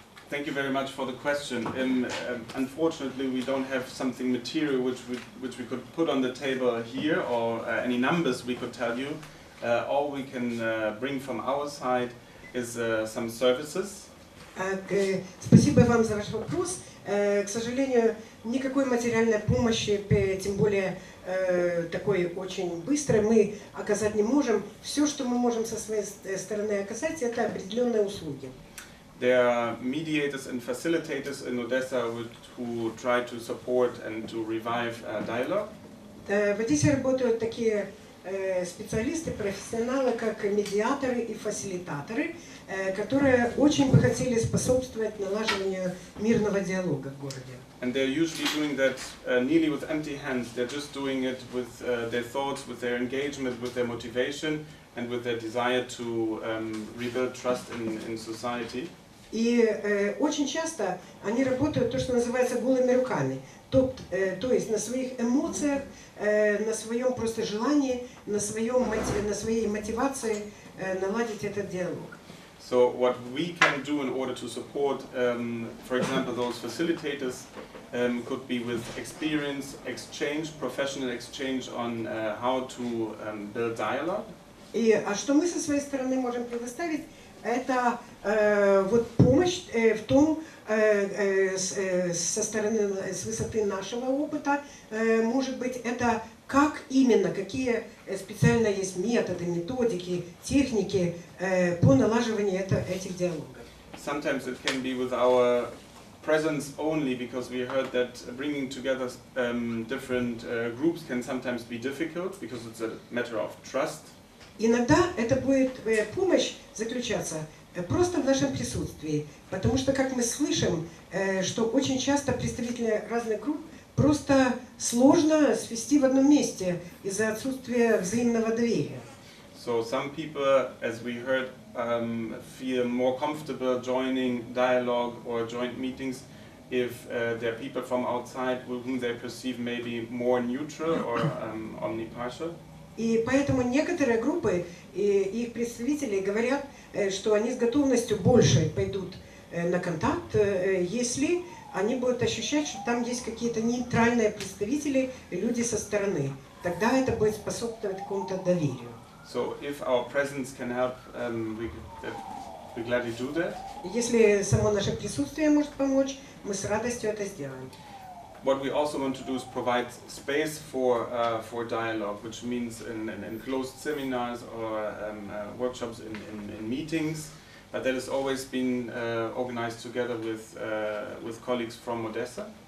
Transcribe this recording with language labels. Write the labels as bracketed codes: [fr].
[en] Thank you very much for the question. Unfortunately, we don't have something material which we could put on the table here, or any numbers we could tell you. All we can bring from our side is some services. [ru] Спасибо вам за ваш вопрос. К сожалению, никакой материальной помощи, тем более такой очень быстрой, мы оказать не можем. Все, что мы можем со своей стороны оказать, это определенные услуги. [en] There are mediators and facilitators in Odessa who try to support and to revive dialogue. [ru] В Одессе работают такие специалисты, профессионалы, как медиаторы и фасилитаторы, которые очень бы хотели способствовать налаживанию мирного диалога в городе. [en] And they're usually doing that nearly with empty hands. They're just doing it with their thoughts, with their engagement, with their motivation, and with their desire to rebuild trust in society. [ru] И очень часто они работают то, что называется голыми руками, то есть на своих эмоциях, на своем просто желании, на своей мотивации наладить этот диалог. [en] So what we can do in order to support, for example, those facilitators, could be with experience exchange, professional exchange on how to build dialogue. [ru] А что мы со своей стороны можем предоставить? Это вот помощь в том, со стороны, с высоты нашего опыта, может быть, это как именно, какие специально есть методы, методики, техники по налаживанию этих диалогов. [en] Sometimes it can be with our presence only, because we heard that bringing together different groups can sometimes be difficult, because it's a matter of trust. [ru] Иногда это будет помощь заключаться просто в нашем присутствии, потому что, как мы слышим, что очень часто представители разных групп просто сложно свести в одном месте из-за отсутствия взаимного доверия. [en] So some people, as we heard, feel more comfortable joining dialogue or joint meetings if there are people from outside whom they perceive maybe more neutral or omnipartial. [ru] И поэтому некоторые группы и их представители говорят, что они с готовностью больше пойдут на контакт, если они будут ощущать, что там есть какие-то нейтральные представители, люди со стороны. Тогда это будет способствовать какому-то доверию. [en] So if our presence can help, we gladly do that. [ru] Если само наше присутствие может помочь, мы с радостью это сделаем. [en] What we also want to do is provide space for dialogue, which means in closed seminars or workshops in meetings, but that has always been organized together with colleagues from Odessa.